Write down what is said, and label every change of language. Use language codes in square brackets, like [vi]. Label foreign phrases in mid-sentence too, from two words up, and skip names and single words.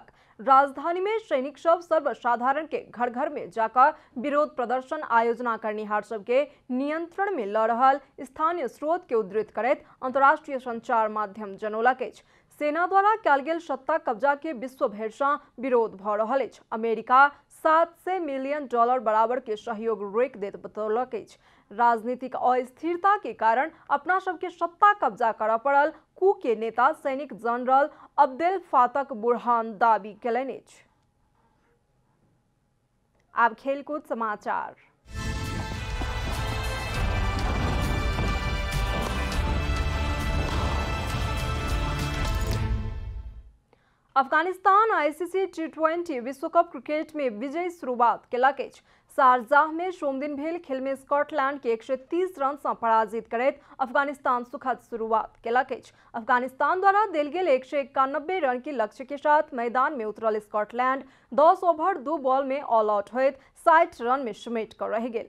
[mai] राजधानी में सैनिक सब सर्वसाधारण के घर घर में जाकर विरोध प्रदर्शन आयोजना करनिहार सबके नियंत्रण में ल रहल स्थानीय स्रोत के उद्धृत करैत अंतर्राष्ट्रीय संचार माध्यम जनौलक अछि। सेना द्वारा कयल गेल सत्ता कब्जा के विश्व भरि सँ विरोध भ रहल अछि। अमेरिका, $700 मिलियन बराबर के सहयोग रोक देत बतौलक अछि। राजनीतिक अस्थिरता के कारण अपना सबके सत्ता कब्जा कर पड़ल कू के नेता सैनिक जनरल अब्देल फातह बुरहान दावी कयलनि अछि। आब खेलकूद समाचार। अफगानिस्तान आईसीसी T20 विश्व कप क्रिकेट में विजयी शुरुआत केलक अछि। शारजाह में सोम दिन भेल खेल में स्कॉटलैंड के 130 रन से पराजित करैत अफगानिस्तान सुखद शुरुआत केलक अछि। अफगानिस्तान द्वारा देल गेल 191 रन के लक्ष्य के साथ मैदान में उतरल स्कॉटलैंड 10 ओवर 2 बॉल में [en] all out [mai] होइत 60 रन में समेट कर रह गेल।